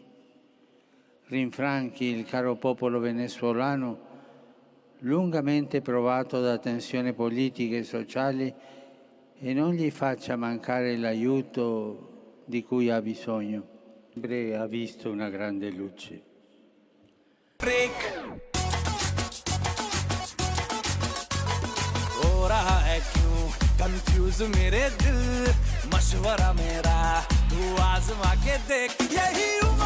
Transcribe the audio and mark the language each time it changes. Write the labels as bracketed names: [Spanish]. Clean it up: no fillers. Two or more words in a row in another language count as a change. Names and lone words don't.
[Italian] Rinfranchi il caro popolo venezuelano, lungamente provato da tensioni politiche e sociali, e non gli faccia mancare l'aiuto di cui ha bisogno. Sempre ha visto una grande luce. ora è più confuse [Hindi] मेरे दिल मशवरा मेरा तू आज़मा के देख यही